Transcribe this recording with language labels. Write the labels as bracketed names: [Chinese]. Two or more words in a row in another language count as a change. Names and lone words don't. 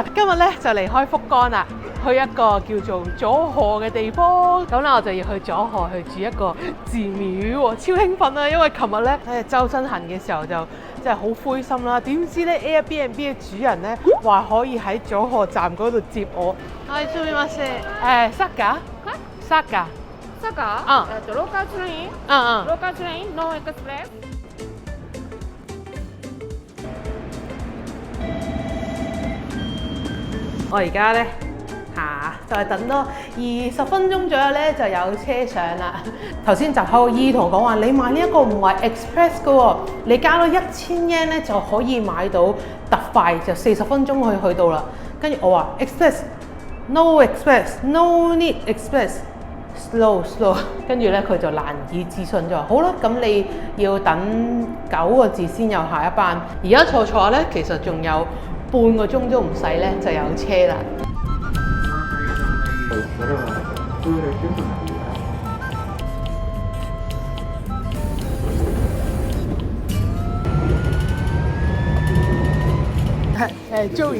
[Cantonese] 今日咧就離開福岡啦，去一個叫做佐賀嘅地方。咁咧我就要去佐賀去住一個寺廟喎，超興奮啊！因為琴日咧喺周身痕嘅時候就真係好灰心啦。點知咧 Airbnb 嘅主人咧話可以喺佐賀站嗰度接我。 [Japanese] はい、すみません。サッカー？サッカー。サッカー？ [English] local train? local train? no express? [Cantonese] 我而家咧就係等多20分鐘左右咧就有車上啦。頭先集口個姨同我講話，你買呢一個唔係 Express 嘅喎，你加多1000 yen 咧就可以買到特快，就40分鐘可以去到啦。跟住我話 [English] Express。No express, no need express, slow. [Cantonese] 跟住咧佢就難以置信就話好啦，咁你要等9個字先有下一班。而家坐下咧，其實仲有半個鐘都唔使咧就有車啦。Joey。